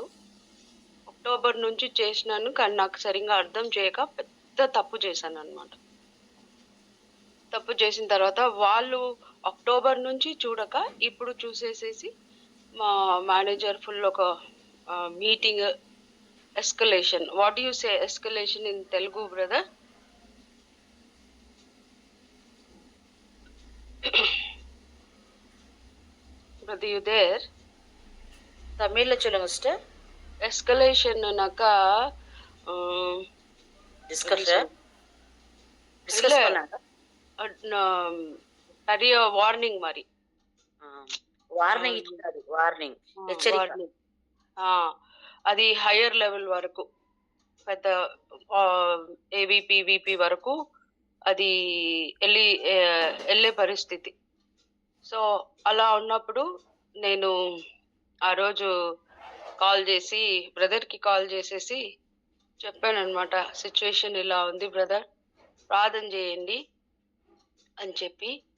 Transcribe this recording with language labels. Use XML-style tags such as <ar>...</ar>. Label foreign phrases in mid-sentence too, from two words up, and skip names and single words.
<te>అక్టోబర్ నుంచి చేసినాను, కానీ నాకు సరిగ్గా అర్థం చేయక పెద్ద తప్పు చేశాను అనమాట. తప్పు చేసిన తర్వాత వాళ్ళు అక్టోబర్ నుంచి చూడక ఇప్పుడు చూసేసేసి మా మేనేజర్ ఫుల్ ఒక</te> <en>meeting escalation. What you say escalation in Telugu brother? Brother, you there?</en> <ta>தமிழ்ல சொல்லுங்க சிஸ்டர். எஸ்கலேஷன்னாக்கா டிஸ்கஸ் இல்ல, பண்ணாங்க. நிறைய வார்னிங் மாதிரி.</ta> <te>వార్నింగ్ ఇచ్చారు. వార్నింగ్, హెచ్చరిక. వార్నింగ్ అది</te> <en>higher level</en> <te>వరకు, పెద్ద</te> <en>AVP VP</en> <te>వరకు అది వెళ్ళే పరిస్థితి. సో అలా ఉన్నప్పుడు నేను ఆ రోజు బ్రదర్కి కాల్ చేసేసి చెప్పాను అనమాట, సిచ్యువేషన్ ఇలా ఉంది బ్రదర్, ప్రార్థన చేయండి అని చెప్పి.</te>